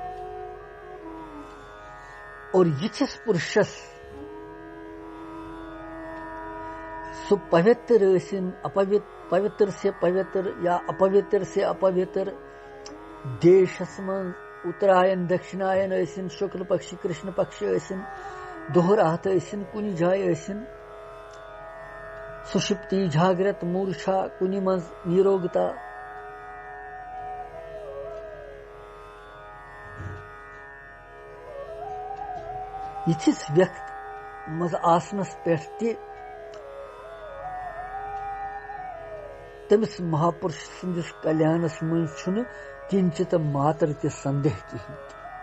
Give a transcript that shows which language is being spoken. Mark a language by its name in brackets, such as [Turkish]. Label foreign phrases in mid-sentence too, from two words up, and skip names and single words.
[Kashmiri] اور یِتھِس پُرشس سو پوتر ٲسِن پوتر سے پوتر یا اپوتر سے اپوتر دیشس من اتراین دکشناین ٲسِن شکل پکشی کرشن پکشی ٲسِن دۄہرات ٲسِن کُنہِ جایہِ ٲسِن سُشپتی جھاگرت مورچھا کُنہِ منٛز نیروگتا یِتھِس ویٚکت منٛز آسنس پٮ۪ٹھ تہِ تٔمِس مہاپُرش سٕنٛدِس کلیانس منٛز چھُنہٕ کِنچِت ماتر تہِ سندیہ کِہیٖنۍ تہِ